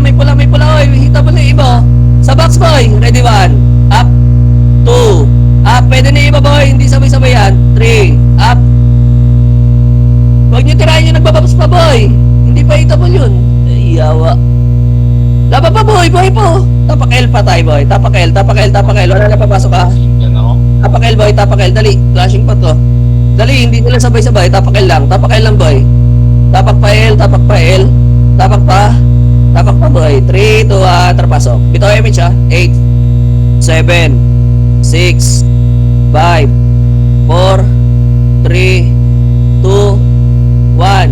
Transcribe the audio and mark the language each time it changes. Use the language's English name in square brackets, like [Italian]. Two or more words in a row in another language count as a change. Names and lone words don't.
[Filipino] Oy, hita mo na yung iba. Sa box boy. [English] Ready 1, up. [Filipino] 2, up. Pwede na yung iba boy. Hindi sabay-sabay yan. 3, up. Huwag nyo tirahin yung nagbababs pa boy. Hindi pa hitable yun. Yawa. Laban pa boy, boy po. Tapak L pa tayo boy. Tapak L, tapak L, tapak L. Wala na papasok ah. Yan ako. Tapak L boy, tapak L. Dali, flashing pa to. Dali, hindi nila sabay-sabay. Tapak L lang, tapak L lang boy. Tapak pa L, tapak pa L. Tapak pa. Tapak pa boy. 3, 2, 1, trapasok. Bitaw image ah. 8, 7, 6, 5, 4, 3, 2, 1.